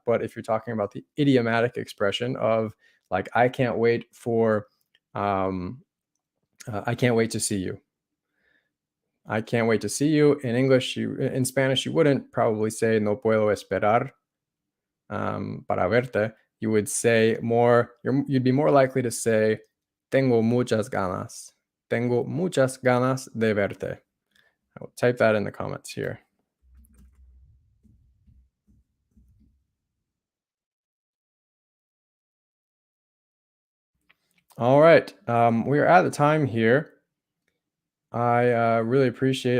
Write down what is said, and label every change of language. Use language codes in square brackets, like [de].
[en] But if you're talking about the idiomatic expression of like "I can't wait for," I can't wait to see you. I can't wait to see you. In English, in Spanish, you wouldn't probably say [es] "no puedo esperar" [en] para verte. You would say you'd be more likely to say [es] "tengo muchas ganas." Tengo muchas ganas de verte. [en] I will type that in the comments here. All right, we are at the time here. I really appreciate.